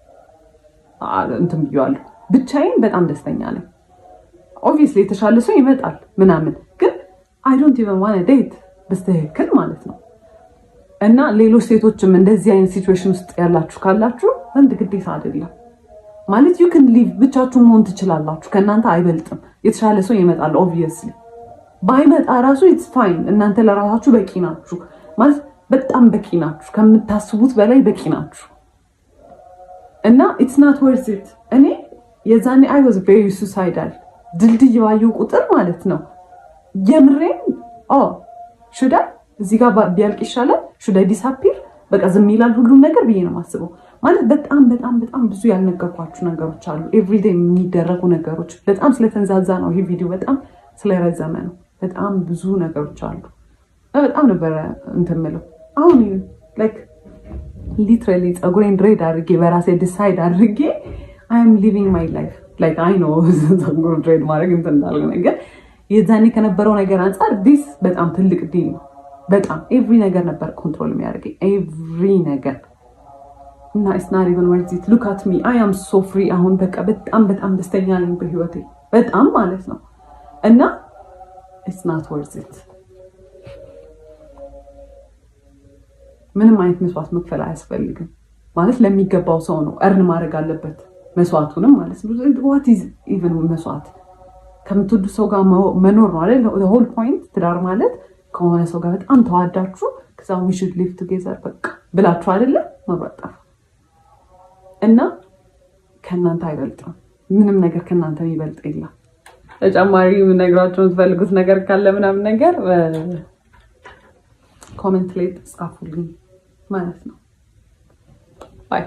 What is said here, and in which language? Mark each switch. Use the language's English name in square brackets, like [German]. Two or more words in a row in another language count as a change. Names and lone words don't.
[Amharic] እንትን ብያለሁ። ብቻዬን በጣም ደስተኛ ነኝ። ኦብቪየስሊ የተሻለ ሰው ይመጣል ምናምን ግን [English] I don't even wanna date [Amharic] በስተክል ማለት ነው። እና ሌሎች ሴቶችም እንደዚህ አይነት ሲቹዌሽን ውስጥ ያላችሁ ካላችሁ ወንድ ግዴታ አይደለም ማለት [English] you can live [Amharic] ብቻችሁ መሆን ትችላላችሁ። ከእናንተ አይበልጥም። የተሻለ ሰው ይመጣል ኦብቪየስሊ ባይመጣ ራሱ [English] it's fine። [Amharic] እናንተ ለራሳችሁ በቂ ናችሁ ማለት በጣም በቂ ናችሁ። ከምታስቡት በላይ በቂ ናችሁ። እና [English] it's not worth it። [Amharic] እኔ የዛኔ [English] I was very suicidal [Amharic] ድልድይ ባየሁ ቁጥር ማለት ነው የምሬን [English] should I [Amharic] እዚህ ጋር ቢያልቅ ይሻላል [English] should I disappear [Amharic] በቃ ዝም ይላል ሁሉም ነገር ብዬ ነው የማስበው። ማለት በጣም ብዙ ያልነገርኳችሁ ነገሮች አሉ። ኤቭሪዴይ የሚደረጉ ነገሮች በጣም ስለተንዛዛ ነው ይሄ ቪዲዮ በጣም ስለረዘመ ነው። በጣም ብዙ ነገሮች አሉ። በጣም ነበር እንትምለው አሁን [English] like literally [Amharic] ጸጉሬን ድሬድ አድርጌ በራሴ ዲሳይድ አድርጌ [English] I am living my life like I know [Amharic] ጸጉር ድሬድ ማድረግ እንትን እንዳልሆነ ነገር የዛኔ ከነበረው ነገር አንፃር ዲስ በጣም ትልቅ ዲል ነው። በጣም ኤቭሪ ነገር ነበር ኮንትሮል የሚያደርገኝ ኤቭሪ ነገር እና [English] it's not even worth it. Look at me. I am so free. [Amharic] አሁን በቃ በጣም ደስተኛ ነኝ በህይወቴ በጣም ማለት ነው። እና [English] it's not worth it. [Amharic] ምንም አይነት መስዋዕት መክፈል አያስፈልግም ማለት ለሚገባው ሰው ነው እርን ማድረግ አለበት መስዋዕቱንም ማለት ነው። [English] what is even [Amharic] መስዋዕት ከምትወዱ ሰው ጋር መኖር ነው አይደል? [English] the whole point [Amharic] ትዳር ማለት ከሆነ ሰው ጋር በጣም ተዋዳችሁ ከዛ [English] we should live together [Amharic] በቃ ብላችሁ አይደለ መብራጣፍ እና ከናንተ አይበልጥም። ምንም ነገር ከናንተ የሚበልጥ የለም። ተጨማሪ ነግራችሁ የምትፈልጉት ነገር ካለ ምናምን ነገር ኮሜንት ላይ ጻፉልኝ ማለት ነው። ባይ